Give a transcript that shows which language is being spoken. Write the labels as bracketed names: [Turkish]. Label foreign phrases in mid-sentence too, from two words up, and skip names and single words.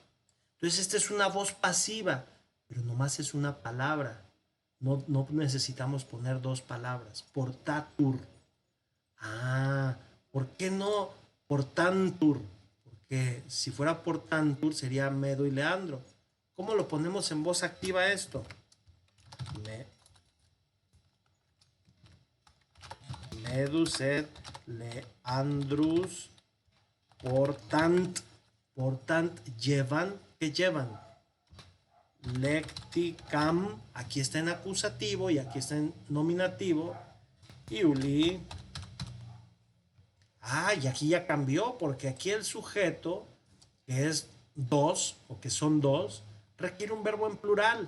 [Spanish] Entonces esta es una voz pasiva, pero nomás es una palabra. No necesitamos poner dos palabras. Portatur. Ah, ¿por qué no portantur? Porque si fuera portantur sería Medo y Leandro. ¿Cómo lo ponemos en voz activa esto? [Latin] Medus et Leandrus portant [Spanish] llevan, ¿qué llevan? Lecticam, aquí está en acusativo y aquí está en nominativo. Iuli. Y aquí ya cambió, porque aquí el sujeto, que es dos, o que son dos, requiere un verbo en plural.